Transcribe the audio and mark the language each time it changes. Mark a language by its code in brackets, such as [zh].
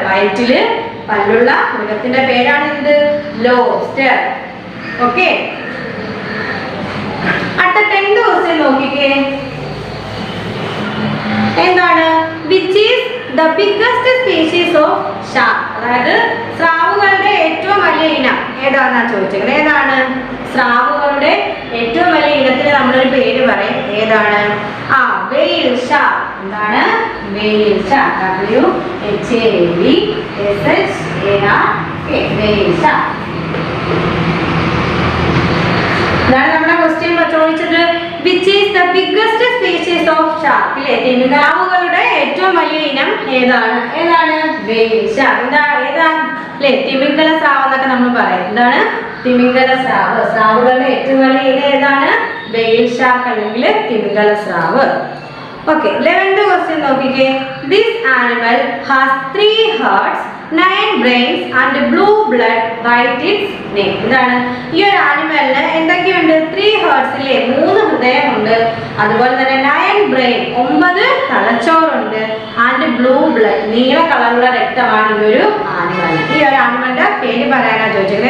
[ml] വയറ്റില് പല്ലുള്ള മൃഗത്തിന്റെ പേരാണ് എന്ത്? ലോബ്സ്റ്റർ. ഓക്കെ. അടുത്ത 10th ക്വസ്റ്റ്യൻ നോക്കിക്കേ. എന്താണ്? [en] Which is the biggest species of shark? [ml] അതായത് സ്രാവുകളുടെ ഏറ്റവും വലിയ ഇനം ഏതാണെന്നാ ചോദിച്ചത്. ഏതാണ്? സ്രാവുകളുടെ ഏറ്റവും വലിയ ഇനത്തിന് നമ്മളൊരു പേര് പറയും. ഏതാണ്? വെയിൽ ഷാർക്ക്. എന്താണ്? വെയിൽ ഷാർക്ക്. W-H-A-V-S-H-A-R-K, വെയിൽ ഷാർക്ക്. ഇതാണ് നമ്മുടെ ക്വസ്റ്റ്യൻ ചോദിച്ചത്. [en] Which is the biggest species of shark? [ml] ഇല്ലേ? തിമിംഗലങ്ങളുടെ ഏറ്റവും വലിയ ഇനം ഏതാണ്? ഏതാണ്? വെയിൽ ഷാർക്ക്. ഏതാ? അല്ലേ? തിമിംഗല സ്രാവ് എന്നൊക്കെ നമ്മൾ പറയും. എന്താണ്? തിമിംഗല സ്രാവ്. സ്രാവുകളുടെ ഏറ്റവും വലിയ ഇനം ഏതാണ്? വെയിൽ ഷാർക്ക് അല്ലെങ്കിൽ തിമിംഗല സ്രാവ്. ഓക്കെ. 11th ക്വസ്റ്റ്യൻ നോക്കിക്കേ. [en] This animal has 3 hearts, 9 brains and blue blood right its neck. [ml] ഇതാണ് ഈ ഒരു ആനിമലിന് എന്തൊക്കെയുണ്ട്? 3 hearts ഇല്ലേ? 3 ഹൃദയമുണ്ട്. അതുപോലെ തന്നെ 9 brain 9 തലച്ചോറുണ്ട്. ആൻഡ് ബ്ലൂ ബ്ലഡ് നീല കളറുള്ള രക്തമാണ് ഈ ഒരു ആനിമൽ. ഈ ഒരു ആനിമലിന്റെ പേര് പറയാനാ ചോദിച്ചത്.